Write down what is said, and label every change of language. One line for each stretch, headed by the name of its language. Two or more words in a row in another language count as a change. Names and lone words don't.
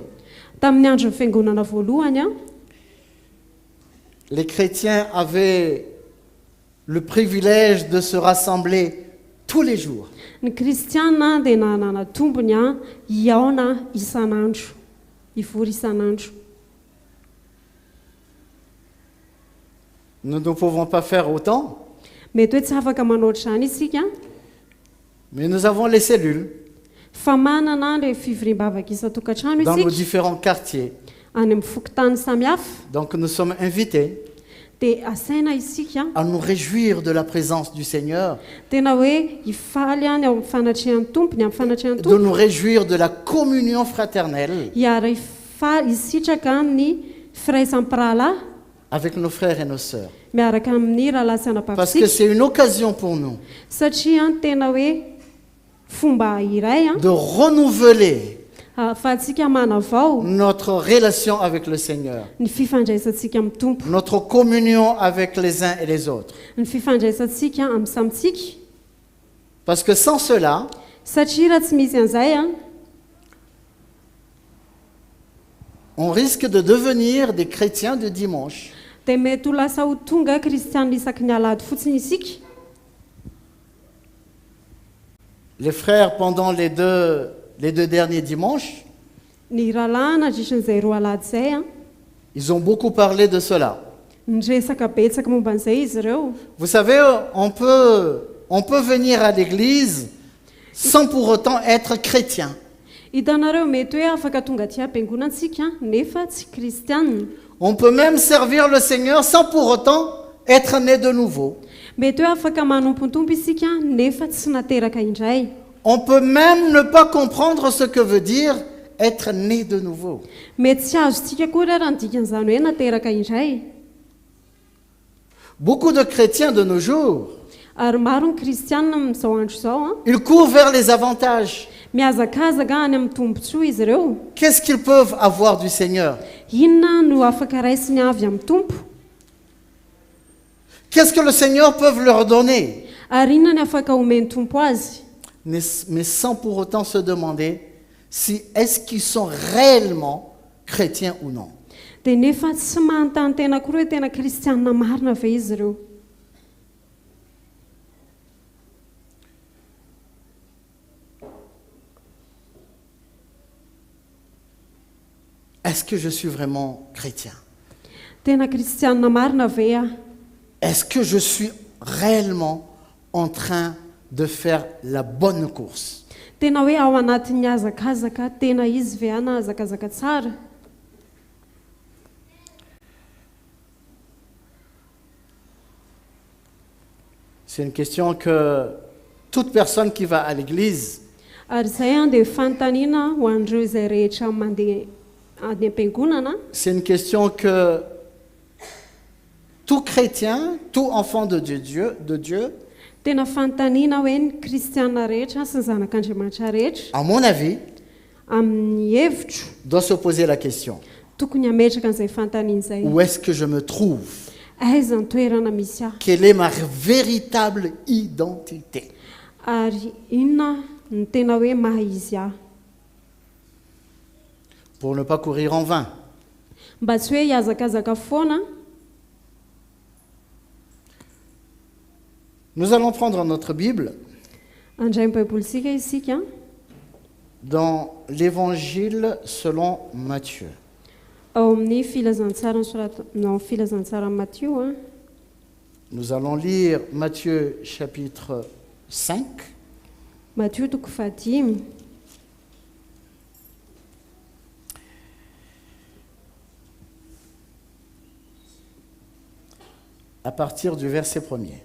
Malagasy: Tamin'ny andro ny fiangonana voalohany
French: les chrétiens avaient le privilège de se rassembler tous les jours.
Malagasy: ny kristiana dia nanana tombony hiaona isan'andro, hivory isan'andro.
French: Nous ne pouvons pas faire autant,
Malagasy: Mety hoe tsy afaka manaotra izany isika,
French: mais nous avons les cellules
Malagasy: fa manana ilay fivoriam-bavaka isan-tokantrano
French: dans nos
Malagasy: isika
French: différents quartiers.
Malagasy: any amin'ny fokotany samihafa.
French: Donc nous sommes invités
Malagasy: Dia asaina isika
French: à nous réjouir de la présence du Seigneur,
Malagasy: tena hoe hifaly any ao amin'ny fanatrehan'ny tompony, amin'ny fanatrehan'ny
French: de
Malagasy: tompony,
French: nous réjouir de la communion fraternelle
Malagasy: hiara hisitraka ny firaisampirahalahy
French: avec nos frères et nos sœurs.
Malagasy: miaraka amin'ny rahalahy sy
French: Parce que
Malagasy: anapavisika,
French: c'est une occasion pour nous
Malagasy: satria tena hoe fomba iray
French: de renouveler
Malagasy: ahafahantsika manavao
French: notre relation avec le Seigneur,
Malagasy: ny fifandraisantsika amin'ny tompo,
French: notre communion avec les uns et les autres.
Malagasy: ny fifandraisantsika amin'ny samitsika,
French: Parce que sans cela,
Malagasy: satria raha tsy misy an'izay
French: on risque de devenir des chrétiens de dimanche.
Malagasy: dia mety ho lasa ho tonga kristianina isaky ny alahady fotsiny isika.
French: Les frères, pendant les deux derniers dimanches,
Malagasy: Ny rahalahy nandritran'izay roa alahady izay
French: ils ont beaucoup parlé de cela.
Malagasy: niresaka betsaka momba an'izay izy ireo.
French: Vous savez, on peut venir à l'église sans pour autant être chrétien.
Malagasy: Hitanareo mety hoe afaka tonga aty am-piangonantsika nefa tsy kristianina.
French: On peut même servir le Seigneur sans pour autant être né de nouveau.
Malagasy: Mety hoe afaka manompontompo isika nefa tsy nateraka indray.
French: On peut même ne pas comprendre ce que veut dire être né de nouveau.
Malagasy: Mety tsy azontsika koa raha ny dikan'izany hoe nateraka indray.
French: Beaucoup de chrétiens de nos jours,
Malagasy: Ary maro ny kristianina amin'izao andro izao
French: ils courent vers les avantages.
Malagasy: miazakazaka any amin'ny tombontsoa izy ireo.
French: Qu'est-ce qu'ils peuvent avoir du Seigneur?
Malagasy: Inona no afaka raisiny avy amin'ny tompo?
French: Qu'est-ce que le Seigneur peut leur donner?
Malagasy: Ary inona ny afaka omeny tompo azy?
French: Mais sans pour autant se demander si est-ce qu'ils sont réellement chrétiens ou non.
Malagasy: Dia nefa tsy manontany tena koa hoe tena kristianina marina ve izy ireo.
French: Est-ce que je suis vraiment chrétien?
Malagasy: Tena kristianina marina ve
French: Est-ce que je suis réellement en train de faire la bonne course?
Malagasy: tena hoe ao anatin'ny hazakazaka tena izy ve na hazakazaka tsara?
French: C'est une question que toute personne qui va à l'église
Malagasy: Ary izay dia fanontaniana ho an'ireo izay rehetra mandeha any am-piangonana.
French: c'est une question que tout chrétien, tout enfant de Dieu,
Malagasy: Tena fanontaniana hoe ny kristianina rehetra sy ny zanak'Andriamanitra rehetra
French: à mon avis,
Malagasy: amin'ny hevitro
French: doit se poser la question.
Malagasy: tokony hametraka an'izay fanontaniana izay.
French: Où est-ce que je me trouve?
Malagasy: Aiza ny toerana misy ahy?
French: Quelle est ma véritable identité?
Malagasy: Ary inona ny tena hoe maha izy ahy?
French: Pour ne pas courir en vain.
Malagasy: Mba tsy hoe hiazakazaka foana.
French: Nous allons prendre notre Bible
Malagasy: Andray ny baibolintsika isika
French: dans l'évangile selon Matthieu.
Malagasy: ao amin'ny filazantsara no filazantsara Matthieu
French: Nous allons lire Matthieu chapitre 5,
Malagasy: Matthieu toko fahadimy
French: à partir du verset 1er.